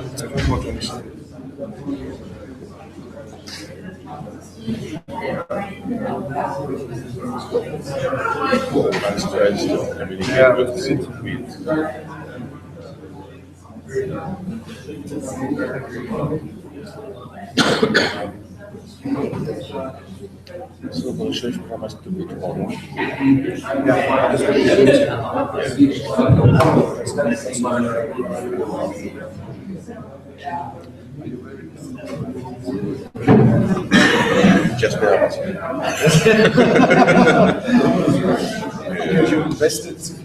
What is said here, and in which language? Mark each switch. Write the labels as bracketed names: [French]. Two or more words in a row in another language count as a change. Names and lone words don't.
[German] Ja, das sind So, [Russian] большой формат тупит полно. [English] Just You invested.